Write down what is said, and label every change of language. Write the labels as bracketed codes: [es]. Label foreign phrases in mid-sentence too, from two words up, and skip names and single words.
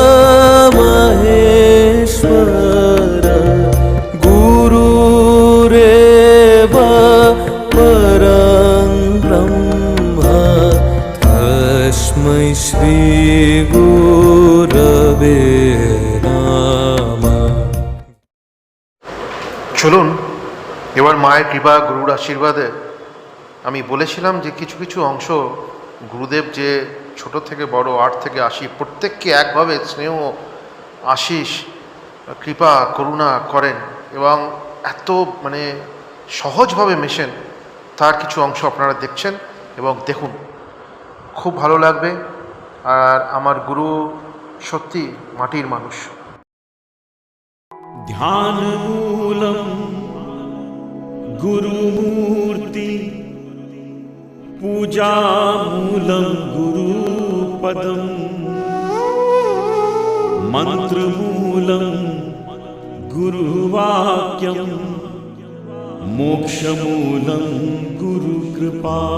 [sa] महेश्वर गुरुरेव परं ब्रह्म तस्मै श्री गुरवे नमः। [bn] চলুন এবার মায়ের কৃপা, গুরুর আশীর্বাদে আমি বলেছিলাম যে কিছু কিছু অংশ গুরুদেব যে ছোট থেকে বড় 8 থেকে 80 প্রত্যেককে একভাবে স্নেহ, আশিস, কৃপা, করুণা করেন এবং এত সহজভাবে মেশেন, তার কিছু অংশ আপনারা দেখছেন এবং দেখুন, খুব ভালো লাগবে। আর আমার গুরু সত্যি মাটির মানুষ। [sa] ध्यानमूलं गुरुमूर्ति पूजामूलं गुरुपदं मन्त्रमूलं गुरुवाक्यं मोक्षमूलं गुरुकृपा।